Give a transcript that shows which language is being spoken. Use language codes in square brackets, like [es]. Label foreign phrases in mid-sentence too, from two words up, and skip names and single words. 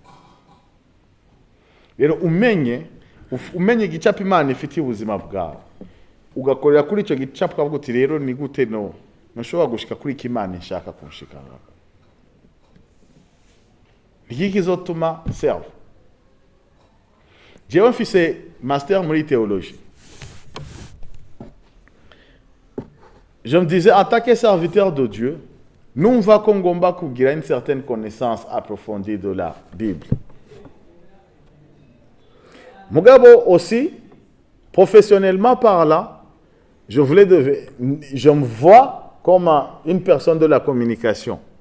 [rn] Rero umenye igicapo Imana ifitiye ubuzima bwawe, ugakorera kuri icyo gicapo ukavuga uti rero ni gute ntushobora gushika kuri iki Imana ishaka kunshikana. Iki kizotuma serve. Jewe mfise master muri théologie. [fr] Je me disais, en tant que serviteur de Dieu, nous va [rn] kongomba kugira [fr] une certaine connaissance approfondie de la Bible. Mugabo aussi, professionnellement parlant, je me vois comme une personne de la communication.